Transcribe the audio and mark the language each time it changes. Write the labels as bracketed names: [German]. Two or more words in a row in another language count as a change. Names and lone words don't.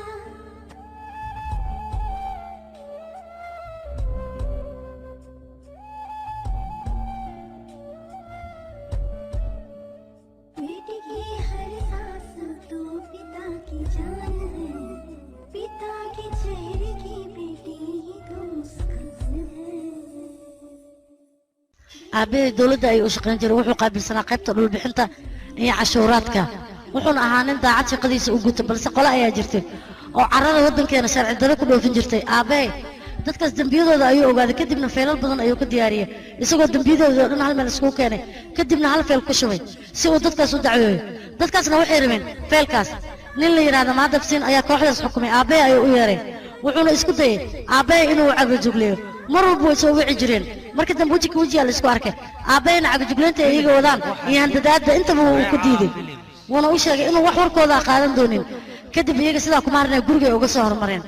[Hindi] बेटी की हर सांस तो पिता की जान है पिता के चेहरे की बेटी तो मुस्कान है [Somali] aabbee dawladda ayuu u shaqayn jiray wuxuu qaabilsanaa qaybta dhulbixinta iyo cashuuraadka wuxuuna ahaa nin daacad shaqadiisa u guta balse qole ayaa jirtay oo carrada waddankeena sharci darro ku dhoofin jirtay aabbee dadkaas dembiyadooda ayuu ogaaday kadibna feelal badan ayuu ka diyaariyey isagoo dembiyadooda oo dhan hal meel iskugu keenay kadibna hal feel ku shubay si uu dadkaas u dacweeyo dadkaasna waxay rabeen feelkaas nin la yidhaahda maadabsiin ayaa kooxdaas xukumay aabbee ayuu u yeeray wuxuuna isku dayey aabbee inuu cagajugleeyo mar walba way soo wici jireen marka dambe weji ka wejiyaa la isku arkay aabbeena cagajugleynta ay iyaga wadaan iyo handadaadda intaba wuu ku diiday wuuna u sheegay inuu wax warkooda qaadan doonin kadib iyaga sidaa kuma harnay gurigay uga soo hormareen